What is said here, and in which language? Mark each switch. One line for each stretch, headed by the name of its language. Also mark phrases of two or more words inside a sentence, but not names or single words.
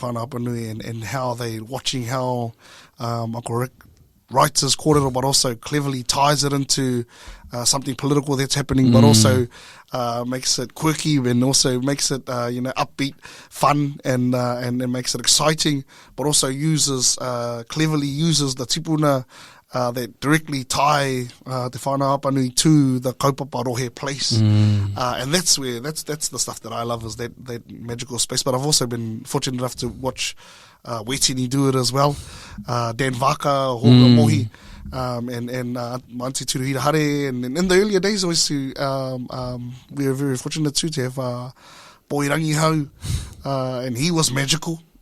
English: Whānau Apanui, and how they watching how Uncle Rick writes his kōrero, but also cleverly ties it into something political that's happening, but also makes it quirky, and also makes it upbeat, fun, and makes it exciting, but also cleverly uses the tipuna that directly tie Te Whānau Apanui to the
Māori: kaupapa rohe
English: place. And that's the stuff that I love, is that magical space. But I've also been fortunate enough to watch Wetini do it as well. Dan Vaka, Hoga Mohi, and Manti Turuhira Hare. And in the earlier days, obviously, we were very fortunate too to have Poirangi Hau, and he was magical.